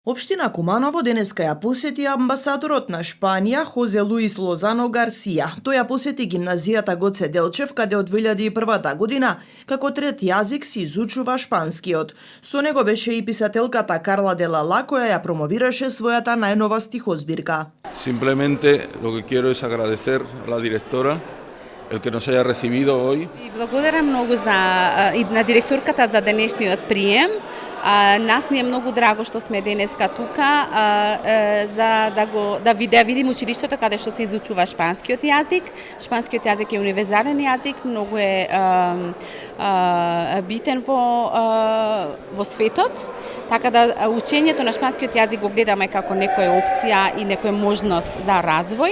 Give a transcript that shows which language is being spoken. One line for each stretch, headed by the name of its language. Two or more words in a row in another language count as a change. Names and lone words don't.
Macedonian: Општина Куманово денеска ја посети амбасадорот на Шпанија Хозе Луис Лозано Гарсија. Тој ја посети гимназијата Гоце Делчев, каде од 2001 година како трет јазик се изучува шпанскиот. Со него беше и писателката Карла де Лала, која ја промовираше својата најнова стихозбирка.
Spanish: Simplemente lo que quiero es agradecer a la directora el que nos haya recibido hoy.
Macedonian: И благодарам многу на директорката за денешниот прием. Нас ни е многу драго што сме денеска тука за да видим училиштето каде што се изучува шпанскиот јазик. Шпанскиот јазик е универзален јазик, многу е битен во светот, така да учењето на шпанскиот јазик го гледаме како некоја опција и некоја можност за развој.